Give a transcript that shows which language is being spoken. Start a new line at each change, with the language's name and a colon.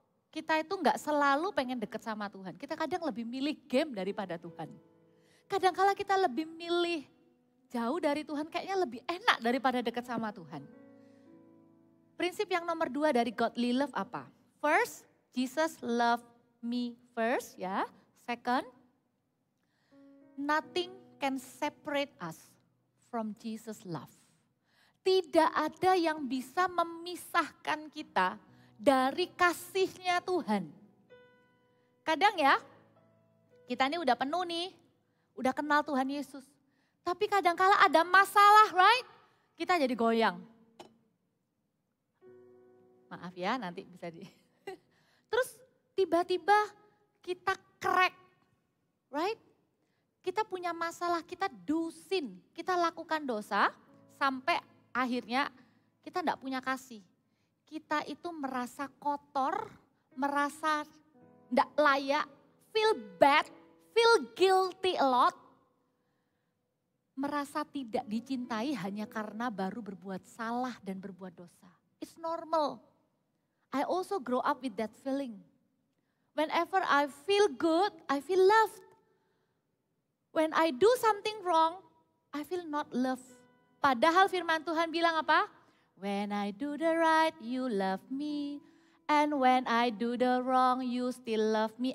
Indonesian: Kita itu nggak selalu pengen deket sama Tuhan. Kita kadang lebih milih game daripada Tuhan. Kadang-kala kita lebih milih jauh dari Tuhan, kayaknya lebih enak daripada deket sama Tuhan. Prinsip yang nomor 2 dari godly love apa?
English: First, Jesus love me first ya. Second, nothing can separate us from Jesus love.
Indonesian: Tidak ada yang bisa memisahkan kita dari kasihnya Tuhan. Kadang ya, kita ini udah penuh nih, udah kenal Tuhan Yesus. Tapi kadang-kala ada masalah,
English: right?
Indonesian: Kita jadi goyang. Maaf ya, nanti bisa di... Terus tiba-tiba kita crack,
English: right?
Indonesian: Kita punya masalah, kita dusin, kita lakukan dosa, sampai akhirnya kita enggak punya kasih. Kita itu merasa kotor, merasa tidak layak,
English: feel bad, feel guilty a lot.
Indonesian: Merasa tidak dicintai hanya karena baru berbuat salah dan berbuat dosa.
English: It's normal. I also grow up with that feeling. Whenever I feel good, I feel loved. When I do something wrong, I feel not loved.
Indonesian: Padahal firman Tuhan bilang apa?
English: When I do the right, you love me. And when I do the wrong, you still love me.